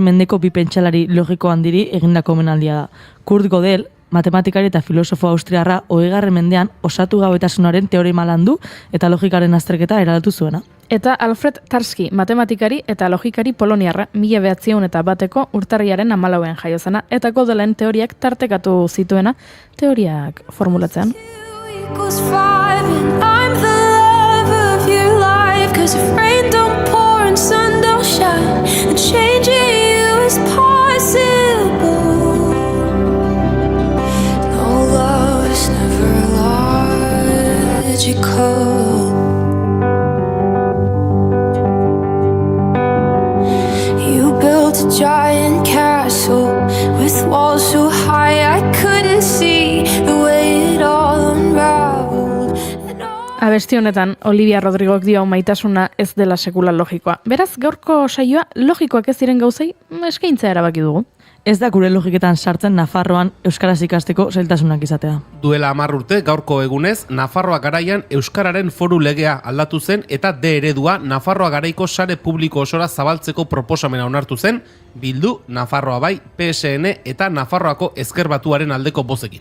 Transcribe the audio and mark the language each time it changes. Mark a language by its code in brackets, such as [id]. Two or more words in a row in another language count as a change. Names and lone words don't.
[eu] mendeko bi pentsalari logiko handiri egindako omenaldia da. Kurt Gödel, matematikari eta filosofo austriarra 20. mendean osatu gabetasunaren teorema landu eta logikaren azterketa eraldatu zuena. Eta Alfred Tarski, matematikari eta logikari poloniarra 1901 urtarriaren 14ean jaio zena eta Gödelen teoriak tartekatu zituena teoriak formulatzean. [en] Equals 5 and I'm the love of your life 'cause if rain don't pour and sun don't shine and changing you is possible. No love is never logical. You built a giant castle with walls so high I couldn't see the way it all unraveled. [eu] Abesti honetan, Olivia Rodrigok dio maitasuna ez dela sekula logikoa. Beraz, gaurko saioa logikoak ez diren gauzei eskaintzea erabaki dugu. Ez da gure logiketan sartzen Nafarroan euskaraz ikasteko zailtasunak izatea. Duela 10 urte gaurko egunez, Nafarroa garaian euskararen foru legea aldatu zen eta D eredua Nafarroa garaiko sare publiko osora zabaltzeko proposamena onartu zen, Bildu, Nafarroa Bai, PSN eta Nafarroako Ezker Batuaren aldeko bozekin.